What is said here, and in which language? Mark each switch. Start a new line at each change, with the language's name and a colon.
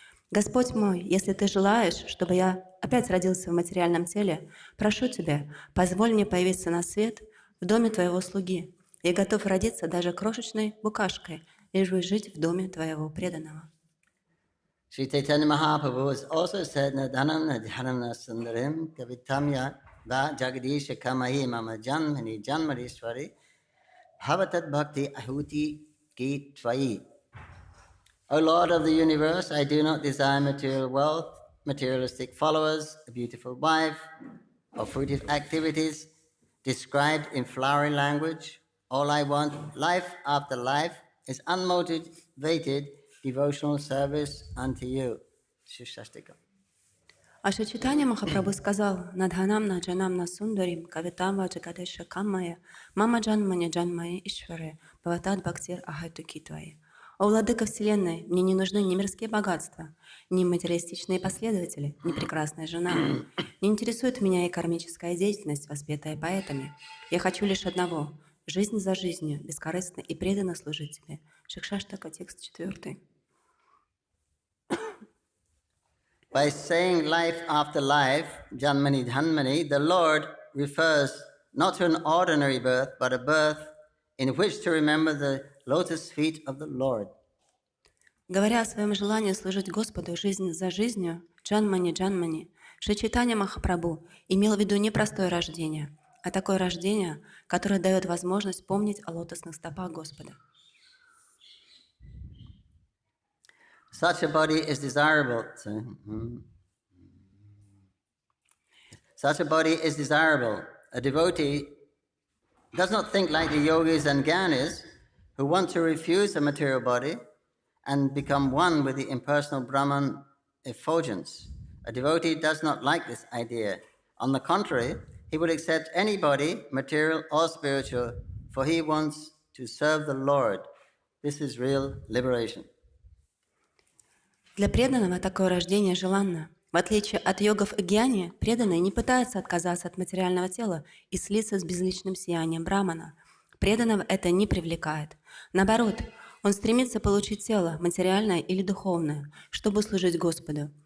Russian: Господь мой, если ты желаешь, чтобы я опять родился в материальном теле, прошу тебя, позволь мне появиться на свет в доме твоего слуги. Я готов родиться даже крошечной букашкой, лишь бы жить в доме твоего преданного.
English: Sri Chaitanya Mahaprabhu has also said,
Sanskrit: Nadanam Nadhanam Sundarim Kavitamya Va Jagadisha Kamahi Mama Janmani Janmarishwari Bhavatat Bhakti Ahuti Ki Tvai.
English: O Lord of the universe, I do not desire material wealth, materialistic followers, a beautiful wife, or fruitive activities described in flowery language. All I want, life after life, is unmotivated devotional service unto you. Shishastika.
Russian: А Шри Чайтанья Махапрабху сказал:
Sanskrit: «Надханамна джанамна сундарим кавитамва джагадеша каммая мама джанмани джанмая ишваре бхаватад бхактир ахайтуки твои».
Russian: О Владыка Вселенной, мне не нужны ни мирские богатства, ни материалистичные последователи, ни прекрасная жена. Не интересует меня и кармическая деятельность, воспетая поэтами. Я хочу лишь одного — жизнь за жизнью, бескорыстно и преданно служить тебе. Шикшаштака, текст 4.
English: By saying life after life,
Sanskrit: Janmani Dhanmani,
English: the Lord refers not to an ordinary birth, but a birth in which to remember the lotus feet of the Lord.
Russian: Говоря о своем желании служить Господу жизнь за жизнью, Джанмани, Шри Чайтанья Махапрабху имел в виду не простое рождение, а такое рождение, которое дает возможность помнить о лотосных стопах Господа.
English: Such a body is desirable. Such a body is desirable. A devotee does not think like the yogis and gyanis who want to refuse a material body and become one with the impersonal Brahman effulgence. A devotee does not like this idea. On the contrary, he would accept any body, material or spiritual, for he wants to serve the Lord. This is real liberation.
Russian: Для преданного такое рождение желанно. В отличие от йогов и гьяни, преданный не пытается отказаться от материального тела и слиться с безличным сиянием Брамана. Преданного это не привлекает. Наоборот, он стремится получить тело, материальное или духовное, чтобы служить Господу.